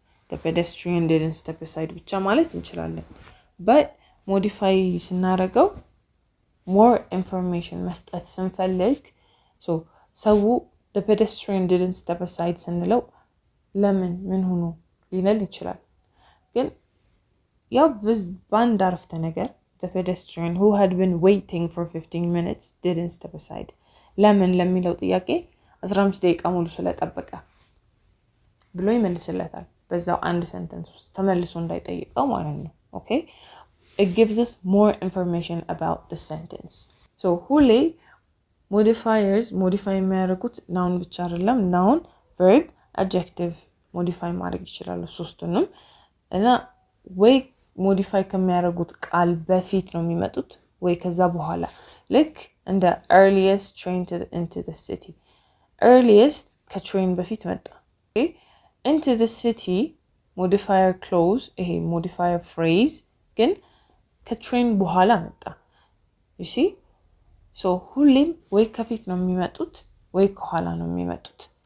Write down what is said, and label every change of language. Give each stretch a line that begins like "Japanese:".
English: the pedestrian didn't step aside
Amharic: ብቻ ማለት እንችላለን።
English: but modify ስናደርገው more information
Amharic: መስጠት ስንፈልግ
English: so the pedestrian didn't step aside
Amharic: ስንለው ለምን ምን ሆኖ ሊነል ይችላል። ግን ያው በአንድ አረፍተ ነገር
English: the pedestrian who had been waiting for 15 minutes didn't step aside
Amharic: ለምን ለሚለው ጥያቄ 15 ደቂቃ ሙሉ ስለጠበቀ ብሎ ይመልስለታል። በዛው አንድ ሰንተንስ ውስጥ ተመልሶ እንዳይጠይቀው ማለት ነው።
English: okay, it gives us more information about the sentence.
Amharic: so ሁሌ modifiers modify የሚያደርጉት noun ብቻ አይደለም፣ noun, verb, adjective modify ማድረግ ይችላሉ ሶስቱንም። እና ወይ modify ከሚያደርጉት ቃል በፊት ነው የሚመጡት ወይ ከዛ በኋላ። ልክ እንደ
English: earliest train into the city
Amharic: earliest ከtrain በፊት መጣ okay into the city modifier clause ይሄ modifier phrase ግን ከtrain በኋላ መጣ
English: you see so
Amharic: ሁሌም ወይ ከፊት ነው የሚመጡት ወይ ከኋላ ነው የሚመጡት